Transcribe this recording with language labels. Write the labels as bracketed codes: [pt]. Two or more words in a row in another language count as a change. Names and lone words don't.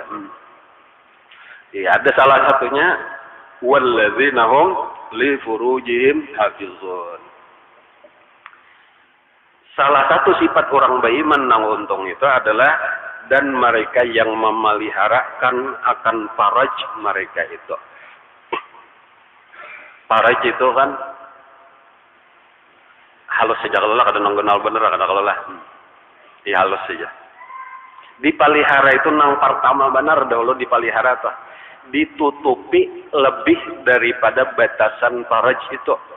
[id] Ya, ada salah satunya [ar] والذين هم لفروجهم حافظون. [id] Salah satu sifat orang beriman nang untung itu adalah dan mereka yang memeliharakan akan faraj mereka itu. [bjn] Faraj itu kan halus saja kalau lah kada nonggonal bener kada kalau lah. [id] Ya halus saja. [bjn] Dipelihara itu nang pertama benar dahulu dipelihara tuh. [id] Ditutupi lebih daripada batasan faraj itu.